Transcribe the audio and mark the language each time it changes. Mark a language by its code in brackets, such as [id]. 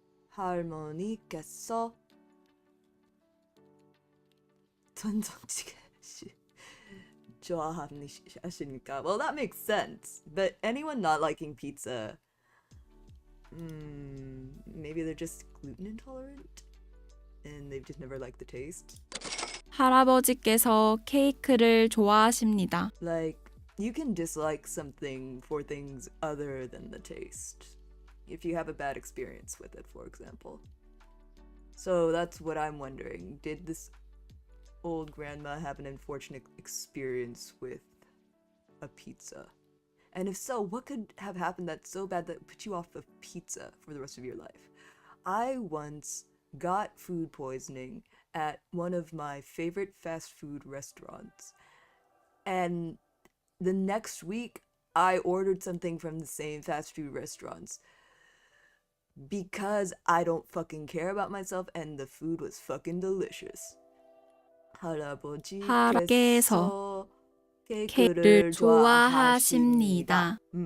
[ko] 할머니께서 된장찌개 좋아하십니까? [en] Well, that makes sense. But anyone not liking pizza, maybe they're just gluten intolerant and they've just never liked the taste. [ko] 할아버지께서 케이크를 좋아하십니다. [en] Like, you can dislike something for things other than the taste. If you have a bad experience with it, for example. So that's what I'm wondering. Did this old grandma have an unfortunate experience with a pizza? And if so, what could have happened that's so bad that put you off of pizza for the rest of your life? I once got food poisoning at one of my favorite fast food restaurants. And the next week, I ordered something from the same fast food restaurants because I don't fucking care about myself and the food was fucking delicious. [ko] 할아버지께서 케이크를 좋아하십니다.